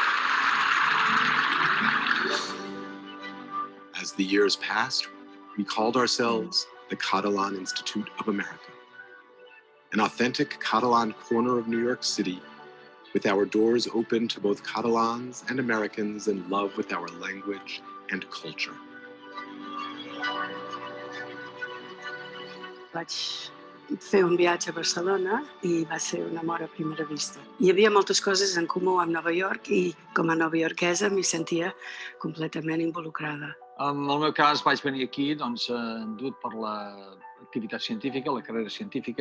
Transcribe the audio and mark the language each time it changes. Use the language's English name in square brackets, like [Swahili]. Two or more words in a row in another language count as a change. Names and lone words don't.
[English] As the years passed, we called ourselves the Catalan Institute of America, an authentic Catalan corner of New York City, with our doors open to both Catalans and Americans in love with our language and culture. [Catalan] Vaig fer un viatge a Barcelona i va ser un amor a primera vista. Hi havia moltes coses en comú amb Nova York i com a novaiorquesa m'hi sentia completament involucrada. En el meu cas vaig venir aquí endut per l'activitat científica, la carrera científica.